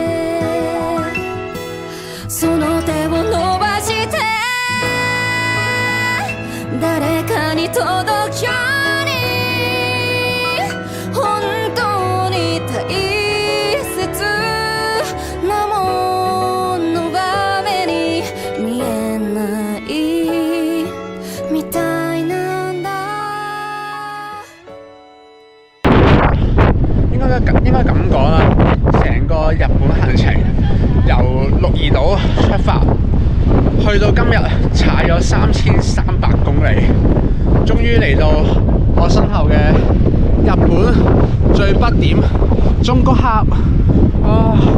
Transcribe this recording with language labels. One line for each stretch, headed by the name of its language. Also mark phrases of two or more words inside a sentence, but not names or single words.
Japanese: その手を伸ばして誰かに届くように本当に大切なものは目に見えないみたいなんだ
Cantonese: 應該咁講啦，成個日本行程由鹿兒島出發，去到今日踩咗3300公里，終於嚟到我身後嘅日本最北點中谷峽啊！